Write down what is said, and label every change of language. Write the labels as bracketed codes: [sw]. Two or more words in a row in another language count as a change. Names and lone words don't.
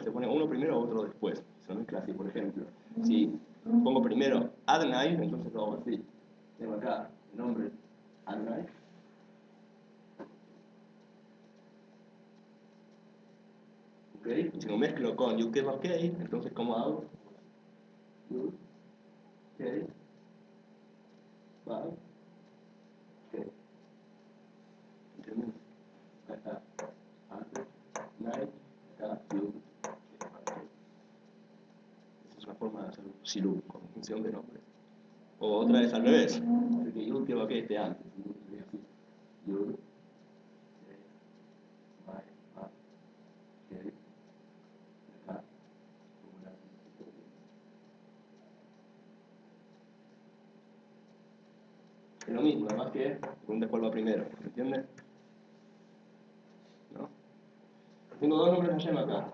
[es] Se pone uno primero o otro después. Se mezcla así, por ejemplo. Si pongo primero Adonai, entonces lo hago así. Tengo acá el nombre Adonai. ¿Okay? Si lo mezclo con Yud-Kei Vav-Kei, entonces ¿cómo hago? Yud-Kei Vav-Kei. ¿Entienden? Acá Adonai, acá Yud-Kei Vav-Kei. Esa es una forma de hacer Shilub, conjunción de nombres. O otra vez al revés, que Yud-Kei Vav-Kei esté antes. Yud-Kei Vav-Kei. Es lo mismo, además que pregunta cuál va primero, ¿entiendes? ¿No? Tengo dos nombres de Hashem acá.